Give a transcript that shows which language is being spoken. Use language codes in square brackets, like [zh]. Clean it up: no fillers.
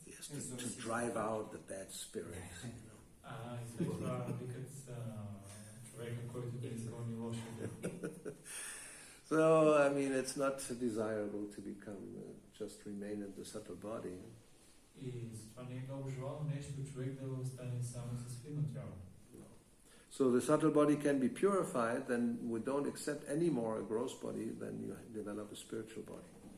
[en] Yes, to drive out the bad spirits. [bg] И след това викат човека, който да изгони лошия дух. [en] So, I mean, it's not desirable to become, just remain in the subtle body. [bg] И затова не е много желано нещо човек да остане само с финно тяло. [en] So the subtle body can be purified, then we don't accept anymore a gross body, then you develop a spiritual body.